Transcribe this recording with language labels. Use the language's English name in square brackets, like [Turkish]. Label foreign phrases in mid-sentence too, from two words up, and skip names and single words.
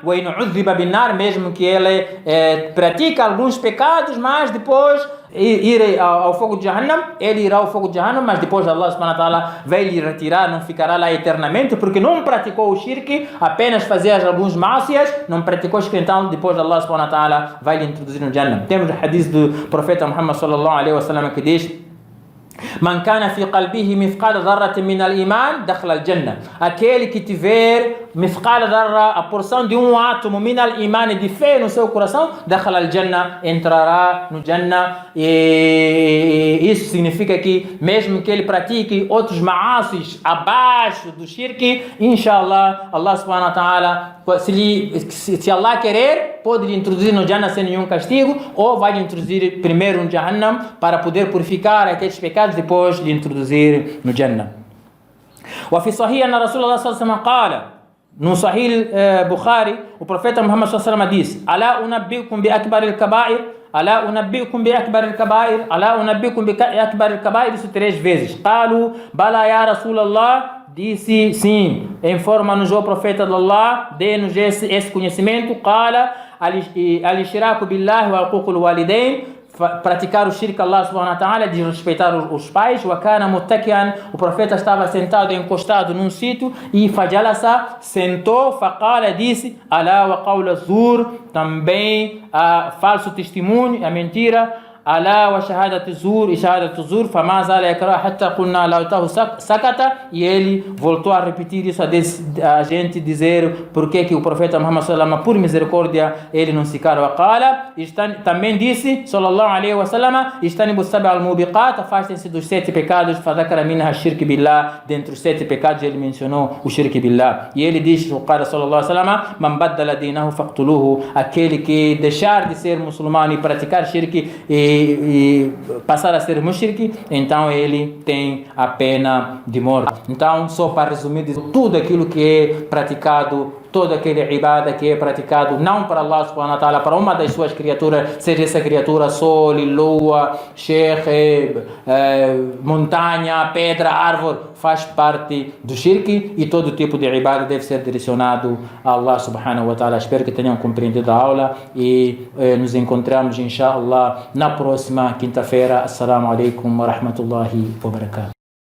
[Arabic] وإن عذب بالنار, [Portuguese] mesmo que ele pratica alguns pecados, mas depois ir ao fogo de Jahannam, ele irá ao fogo de Jahannam, mas depois [Arabic] الله سبحانه وتعالى [Portuguese] vai lhe retirar, não ficará lá eternamente, porque não praticou o shirk, apenas fazia alguns mácias, não praticou shirk, então depois [Arabic] الله سبحانه وتعالى [Portuguese] vai lhe introduzir no Jannah. Temos o hadith do profeta Muhammad [Arabic] صلى الله عليه وسلم [Portuguese] que diz: [Arabic] "من كان في قلبه مثقال ذرة من الإيمان دخل الجنة", [Portuguese] aquele que tiver [Arabic] مثقال ذرة, [Portuguese] a porção de um átomo, [Arabic] من الإيمان, [Portuguese] de fé no seu coração, [Arabic] دخل الجنة, [Portuguese] entrará no Jannah. E isso significa que mesmo que ele pratique outros ma'asis abaixo do shirk, inshallah, [Arabic] الله سبحانه وتعالى, [Portuguese] se Allah querer, pode lhe introduzir no Jannah sem nenhum castigo, ou vai lhe introduzir primeiro no Jahannam para poder purificar aqueles pecados, depois lhe introduzir no Jannah. [Arabic] وفي صحيح أن رسول الله صلى الله عليه وسلم قال, no Sahih Bukhari, [Portuguese] o profeta Muhammad [Arabic] صلى الله عليه وسلم [Portuguese] diz: [Arabic] "ألا أنبئكم بأكبر الكبائر ألا أنبئكم بأكبر الكبائر ألا أنبئكم بأكبر الكبائر", [Portuguese] isso 3 vezes. [Arabic] قالوا بلى يا رسول الله, [Portuguese] disse sim, informa-nos o profeta de Allah, dê-nos esse conhecimento. [Arabic] قال الإشراك بالله وعقوق الوالدين, [Portuguese] praticar o shirk [Arabic] الله سبحانه وتعالى, [Portuguese] de respeitar os pais. [Arabic] وكان متكئا, [Portuguese] o profeta estava sentado, encostado num sítio, e fajalasa, sentou, faqala, disse, [Arabic] ألا وقول الزور, [Portuguese] também falso testemunho, a mentira, [Arabic] ألا وشهادة الزور, e شهادة الزور فما زال يكررها حتى قلنا ليته سكت, [Portuguese] e ele voltou a repetir isso a gente dizer por que o profeta Muhammad [Arabic] صلى الله عليه وسلم, [Portuguese] por misericórdia, ele não se cala. [Arabic] Qala, [Portuguese] também disse [Arabic] صلى الله عليه وسلم اجتنبوا السبع الموبقات, [Portuguese] afastem-se dos 7 pecados, [Arabic] فذكر منها شرك بالله, [Portuguese] dentre os 7 pecados ele mencionou o [Arabic] شرك بالله. [Portuguese] E ele diz, o cara [Arabic] صلى الله عليه وسلم من بدل دينه فاقتلوه, [Portuguese] aquele que deixar de ser muçulmano e praticar shirk e passar a ser mushrik, então ele tem a pena de morte. Então, só para resumir, tudo aquilo que é praticado, todo aquele ibada que é praticado não para [Arabic] الله سبحانه وتعالى, [Portuguese] para uma das suas criaturas, seja essa criatura sol, lua, sheikh, montanha, pedra, árvore, faz parte do shirk, e todo tipo de ibada deve ser direcionado a [Arabic] الله سبحانه وتعالى. [Portuguese] Espero que tenham compreendido a aula, e nos encontramos inshallah na próxima quinta-feira. [Arabic] السلام عليكم ورحمة الله وبركاته.